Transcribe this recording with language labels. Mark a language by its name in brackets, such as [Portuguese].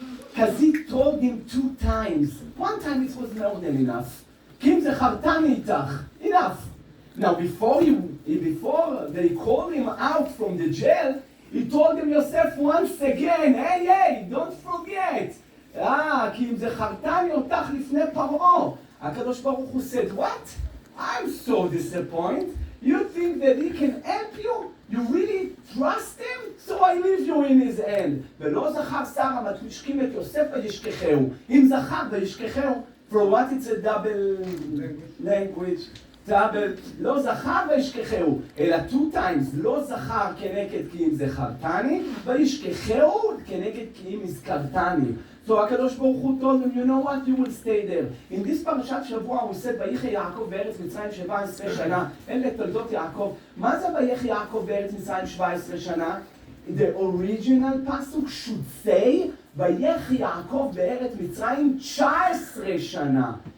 [English] Because he told him 2 times. One time it was more than enough. [Hebrew] Kim zechartani itach. [English] Enough. Now before they called him out from the jail, he told him, Yosef, once again, hey, don't forget. [Hebrew] כי אם זכרתני אותך לפני פרעה. הקדוש ברוך הוא [English] said, what? I'm so disappointed. You think that he can help you? You really trust him? So I leave you in his hand. [Hebrew] ולא זכר שר המשקים את יוסף וישכחהו. אם זכר וישכחהו, [English] for what it's a double language. [Hebrew] לא זכר וישכחהו, אלא 2 times, לא זכר כנגד כי אם זכרתני, וישכחהו כנגד כי אם הזכרתני. [English] So הקדוש ברוך הוא told him, you know what, you will stay there. In this [Hebrew] פרשת שבוע הוא said, ויחי יעקב בארץ מצרים 17 שנה, אלה תולדות יעקב. מה זה ויחי יעקב בארץ מצרים 17 שנה? [English] The original pasuk should say, [Hebrew] ויחי יעקב בארץ מצרים 19 שנה.